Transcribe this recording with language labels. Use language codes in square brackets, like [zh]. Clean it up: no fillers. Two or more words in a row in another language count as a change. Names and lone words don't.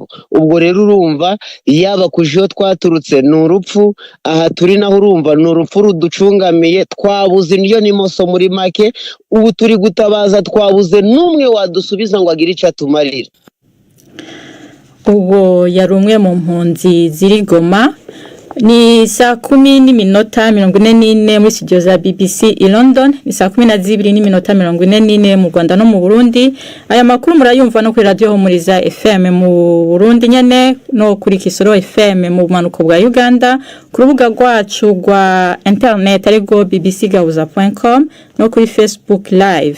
[rw] Ubwo rero urumva yaba kujiyo twaturutse n'urupfu aha turi naho urumva n'urupfu ruducungamiye twabuze niyo nimoso muri make ubu turi gutabaza twabuze n'umwe wadusubiza ngo agire icyo atumarira. Ubwo yari umwe mu mpunzi ziri Goma. Ni saa 10:44 muri studio za BBC i London, ni saa 12:44 mu Rwanda no mu Burundi. Aya makuru murayumva no kuri radio Humuriza FM mu Burundi nyene no kuri Kisoro FM mu manuko bwa Uganda, ku rubuga rwacu rwa internet ariko bbcgahuza.com no kuri Facebook live.